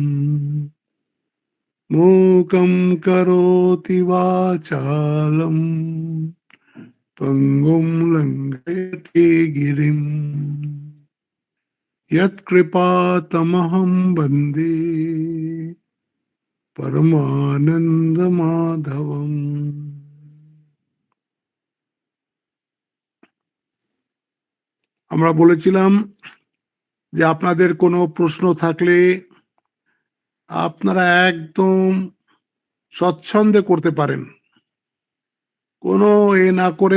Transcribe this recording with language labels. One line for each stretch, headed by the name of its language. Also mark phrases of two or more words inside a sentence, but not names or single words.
Sanskrit: मूकं करोति वाचालम् पङ्गुं लङ्घयति गिरिम् यत्कृपातमहं वन्दे परमानन्दमाधवम्।
Bangla: আমরা বলেছিলাম যে আপনাদের কোনো প্রশ্ন থাকলে আপনারা একদম স্বচ্ছন্দে করতে পারেন, কোনো না করে।